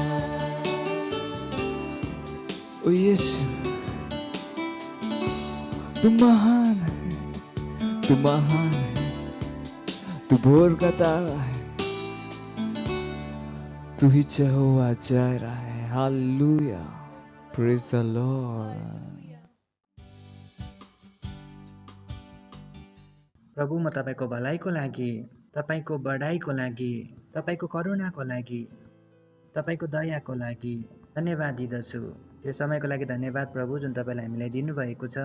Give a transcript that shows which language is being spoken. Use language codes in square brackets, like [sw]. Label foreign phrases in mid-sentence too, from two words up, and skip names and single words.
[hi] ओ यीशु तू महान है, तू महान है, तू भोर का तारा है, तू ही यहोवा जायरा है। हालेलुया, [en] praise the Lord. [ne] प्रभु, म तपाईँको भलाइको लागि, तपाईँको बढाइको लागि, तपाईँको करुणाको लागि, तपाईँको दयाको लागि धन्यवाद दिँदछु। यो समयको लागि धन्यवाद प्रभु, जुन तपाईँले हामीलाई दिनुभएको छ।